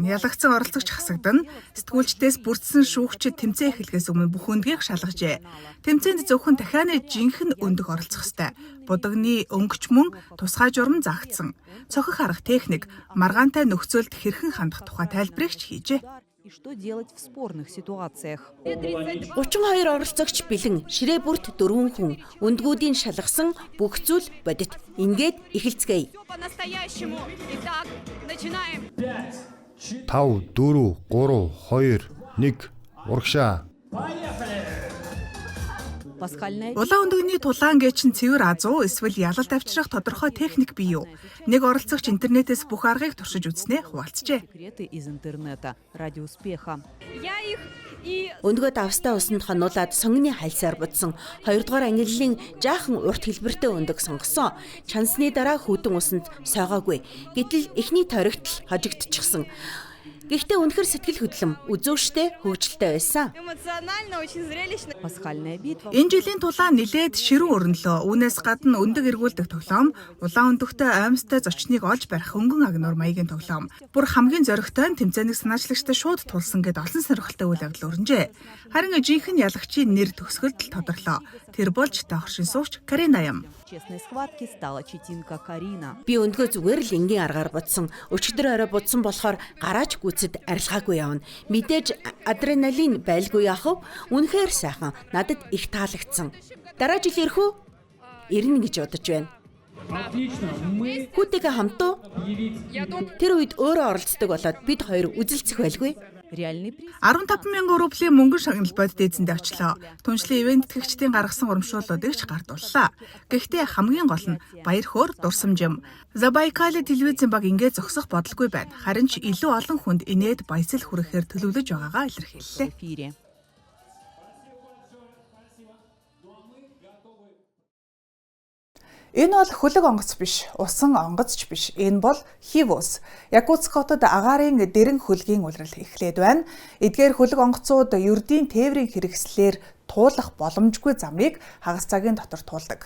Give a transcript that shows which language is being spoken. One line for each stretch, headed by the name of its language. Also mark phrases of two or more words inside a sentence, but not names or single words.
Mongolian: Ялагдсан оролцогч хасагдана. Сэтгүүлчдээс бүрдсэн шүүгчид тэмцээн эхлэхээс өмнө бүх өндгийг шалгажээ. Тэмцээнд зөвхөн дахианы жинхэнэ өндөг оролцох ёстой. Будагны өнгөч мөн тусгай журам заагдсан. Цохих арга техник, маргаантай нөхцөлд хэрхэн хандах тухай тайлбарыг хийжээ.
Russian: Что делать в спорных ситуациях?
Mongolian: 32 оролцогч бэлэн, ширээ бүрт 4 хүн, өндгүүдийн шалгасан бүх зүйл бодит. Ингээд эхэлцгээе. 5, 4, 3, 2, 1 урагшаа.
Russian: Пасхальная
Mongolian: Улаан өндөгний тулаан гээчин цэвэр азуу эсвэл ялалт авчрах тодорхой техник бий юу? Нэг оролцогч интернетээс бүх аргыг туршиж үзснээ хуваалцжээ.
Russian: секреты из интернета. Ради успеха.
Mongolian: Өндгөө давстаа усанд хонуулаад сонгоны хальсаар будсан 2 дугаар ангиллын жаахан урт хэлбэртэй өндөг сонгосон. Чансны дараа хүйтэн усанд сойгоогүй. Гэтэл эхний торигтл хожигдчихсан. Гэхдээ үнэхэр сэтгэл хөдлөм, үзүүштэй, хөвгчлөлтэй байсан.
Russian: Пасхальная битва.
Mongolian: Энэ жилийн тулаан нилээд ширүүн өрнөлөө. Үүнээс гадна өндөг эргүүлдэг тоглоом, улаан өндөгтэй аймстай зочныг олж барих хөнгөн агнуур маягийн тоглоом. Бүр хамгийн зоригтой нь тэмцээний санаачлагчтай шууд тулсан гэд олон сонирхолтой үйл явдал өрнжээ. Харин жинхэнэ ялагчийн нэр төгсгөлд тодорлоо. Тэр болж доогшин суугч Карина юм.
Russian: Честной схватки стала читинка Карина.
Mongolian: Би өндгөө зүгээр л энгийн аргаар будсан. Өчигдөр орой будсан болохоор гараач гүцэд арилгаагүй явна. Мэдээж адреналин байлгүй яах вэ? Үнэхээр сайхан. Надад их таалагдсан. Дараа жил ирэх үү? Ирнэ гэж бодож байна. Хүүтэйгээ хамтуу? Тэр үед өөрөө оролцдог болоод бид хоёр үзэлцэх байлгүй.
Russian: Реальный приз.
Mongolian: 15,000 рублийн мөнгөн шагнал бодит эзэндээ очлоо. Түншлэн ивент тэтгэгчдийн гаргасан урамшууллуудыг ч гардууллаа. Гэхдээ хамгийн гол нь баяр хөөр дурсамж юм. Забайкали телевизэн баг ингээд зогсох бодолгүй байна. Харин ч илүү олон хүнд инээд баясал хүрэхээр төлөвлөж байгаагаа илэрхийллээ.
Russian: В эфире.
Mongolian: Энэ бол хөлөг онгоц биш, усан онгоц ч биш. Энэ бол хивус. Якутск хотод агаарын дэрэн хөлгийн улирал эхлээд байна. Эдгээр хөлөг онгоцууд ердийн тээврийн хэрэгслээр туулах боломжгүй замыг хагас цагийн дотор туулдаг.